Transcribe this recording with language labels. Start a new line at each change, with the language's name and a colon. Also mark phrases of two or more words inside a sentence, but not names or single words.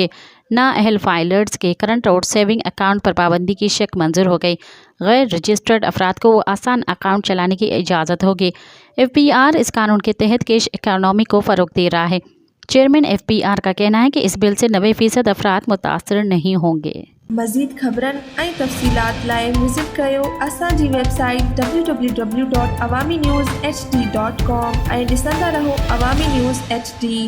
Urdu: نااہل فائلرز کے کرنٹ اور سیونگ اکاؤنٹ پر پابندی کی شق منظور ہو گئی۔ غیر رجسٹرڈ افراد کو آسان اکاؤنٹ چلانے کی اجازت ہوگی۔ FPR اس قانون کے تحت کیش اکانومی کو فروغ دے رہا ہے۔ چیئرمین FPR کا کہنا ہے کہ اس بل سے 90% افراد متاثر نہیں ہوں گے۔
Sindhi: مزید خبرن ۽ تفصيلات لاءِ وزٽ ڪريو اسان جي ويب سائيٽ www.awamiNewsHD.com ۽ ڏسندا رهو عوامي نيوز HD.